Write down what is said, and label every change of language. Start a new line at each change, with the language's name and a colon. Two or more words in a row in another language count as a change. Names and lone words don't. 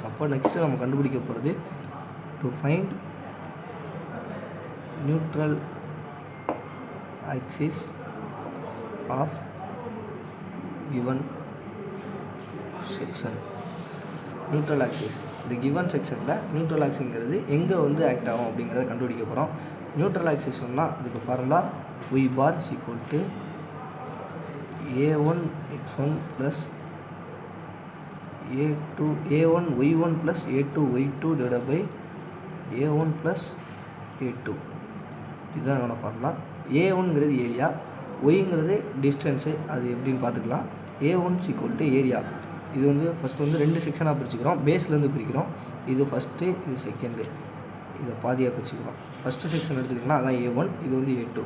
Tamil: அப்போ நெக்ஸ்ட்டு நம்ம கண்டுபிடிக்க போகிறது
English: to find neutral axis of given section. neutral axis
Tamil: இந்த
English: given sectionil neutral axisங்கிறது
Tamil: எங்கே வந்து ஆக்ட் ஆகும் அப்படிங்கிறத கண்டுபிடிக்க போகிறோம்.
English: neutral axis
Tamil: சொன்னால் அதுக்கு ஃபார்முலா y bar = a1x1 + a1y1 + a2y2 / a1 + a2. இதுதான் என்னோட ஃபார்முலா. a1ங்கிறது ஏரியா, ஒய்ங்கிறது டிஸ்டன்ஸு. அது எப்படின்னு பார்த்துக்கலாம். a1 = ஏரியா. இது வந்து ஃபஸ்ட்டு வந்து 2 செக்ஷனாக பிரிச்சுக்கிறோம். பேஸ்லேருந்து பிரிக்கிறோம். இது ஃபஸ்ட்டு, இது செகண்டு. இதை பாதியாக பிரிச்சுக்கிறோம்.
English: first section
Tamil: எடுத்துக்கிட்டோம்னா அதான் a1, இது வந்து a2.